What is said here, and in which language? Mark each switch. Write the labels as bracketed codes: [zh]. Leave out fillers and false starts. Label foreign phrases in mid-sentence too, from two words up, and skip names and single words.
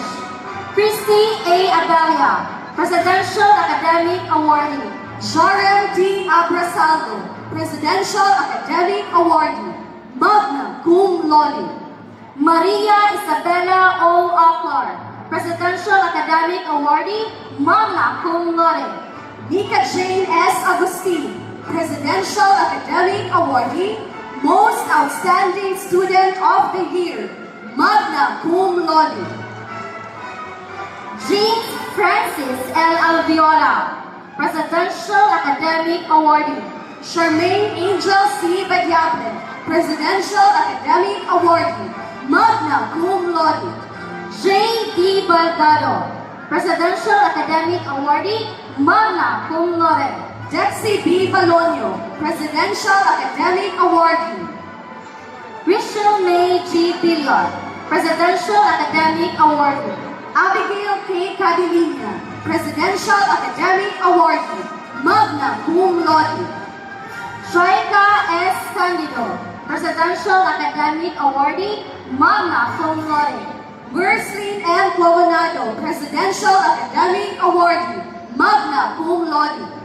[en] Christy A. Abelia, Presidential Academic Awardee. Sharon D. Abrasaldo, Presidential Academic Awardee, [la] magna cum laude. [en] Maria Isabella O. Aklar, Presidential Academic Awardee, [la] magna cum laude. [en] Nika Jane S. Agustin, Presidential Academic Awardee, Most Outstanding Student of the Year, [la] magna cum laude. [en] James Francis L. Alviola, Presidential Academic Awardee. Charmaine Angel C. Badiable, Presidential Academic Awardee, [la] magna cum laude. J. D. [en] Baldado, Presidential Academic Awardee, [la] magna cum laude. [en] Dexy B. Balonio, Presidential Academic Awardee. Rachel May G. Billiard, Presidential Academic Awardee. Abigail K. Cadilina, Presidential Academic Awardee, [la] magna cum laude. [en] Shaika S. Candido, Presidential Academic Awardee, [la] magna cum laude. [en] Merslin M. Coronado, Presidential Academic Awardee, [la] magna cum laude.